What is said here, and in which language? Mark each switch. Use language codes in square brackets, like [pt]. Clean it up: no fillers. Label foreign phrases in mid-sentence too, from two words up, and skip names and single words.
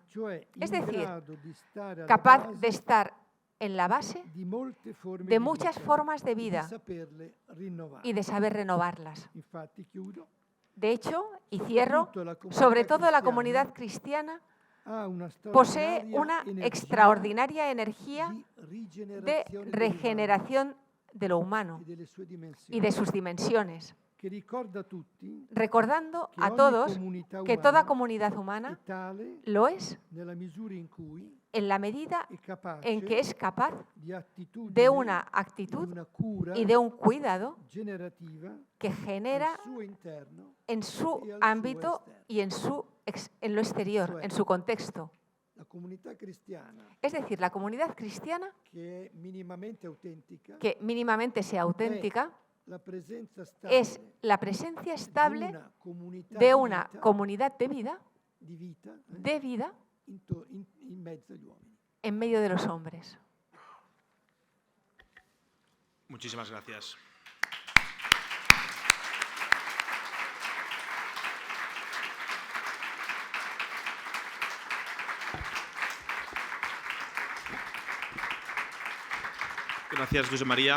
[it] cioè [es] es [it] in [es] decir, [it] grado di stare alla [es] capaz [it] base [es] de estar en la base [it] di molte forme [es] de [it] di [es] muchas [it] vita [es] formas de [it] e di [es] vida [it] saperle rinnovare. [es] y de saber renovarlas. [it] Infatti chiudo, [es] De hecho, y cierro, [it] soprattutto la comunità [es] sobre todo la [it] cristiana [es] comunidad cristiana [it] ha una [es] posee [it] straordinaria [es] una [it] energia [es] extraordinaria energía [it] di [es] de [it] rigenerazione [es] regeneración de lo humano [it] dell'umano e delle sue [es] y [it] dimensioni, [es] de sus dimensiones, [it] che ricorda a tutti [es] recordando [it] che [es] a [it] ogni [es] todos [it] comunità [es] que [it] umana [es] toda comunidad [it] è [es] humana [it] tale [es] lo es [it] nella misura in cui [es] en la medida [it] è capace [es] en que es capaz [it] di attitudine, [es] de una [it] di [es] actitud [it] una cura [es] y de un cuidado [it] generativa [es] que genera [it] al suo interno [es] en su y al ámbito [it] suo [es] y en lo exterior, [it] Cioè, [es] en su contexto. [it] la comunità cristiana [es] Es decir, la comunidad cristiana, [it] che è minimamente autentica [es] que mínimamente sea auténtica, [it] la presenza stabile [es] es la presencia [it] di [es] estable [it] una comunità [es] de una [it] di vita, [es] comunidad de vida, de vida [it] in mezzo agli uomini. [es] en medio de los hombres. Muchísimas gracias. Gracias, José María.